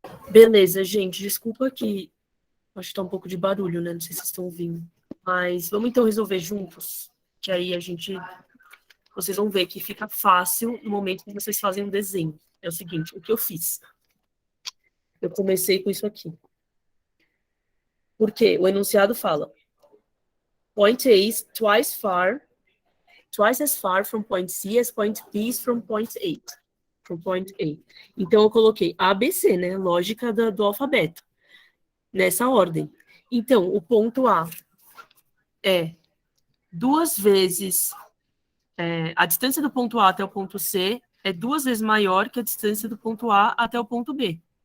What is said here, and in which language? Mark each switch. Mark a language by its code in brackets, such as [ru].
[pt] Beleza, gente, desculpa que acho que tá um pouco de barulho, né? Não sei se vocês estão ouvindo. Mas vamos então resolver juntos, que aí vocês vão ver que fica fácil no momento que vocês fazem um desenho. É o seguinte, o que eu fiz? Eu comecei com isso aqui. Porque o enunciado fala: [en] point A is twice as far from point C as point B is from point A. From point A. [pt] Então eu coloquei A, B, C, né? Lógica do alfabeto. Nessa ordem. Então, o ponto A é 2 vezes a distância do ponto A até o ponto C é 2 vezes maior que a distância do ponto A até o ponto B.